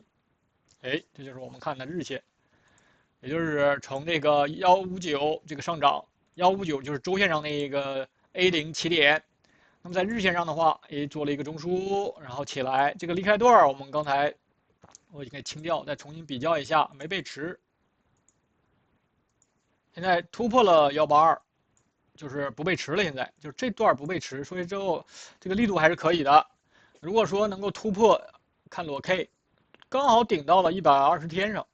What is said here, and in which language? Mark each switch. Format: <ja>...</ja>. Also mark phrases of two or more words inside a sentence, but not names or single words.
<zh>哎，這就是我們看的日線，也就是從這個159這個上漲，159就是週線上那個 A0起點。那麼在日線上的話，也做了一個中樞，然後起來。這個離開段我們剛才我就给清掉，再重新比较一下，没背驰。现在突破了182，就是不背驰了。现在就是这段不背驰，所以之后这个力度还是可以的。如果说能夠突破，看裸 K， 剛好頂到了120天上。</zh>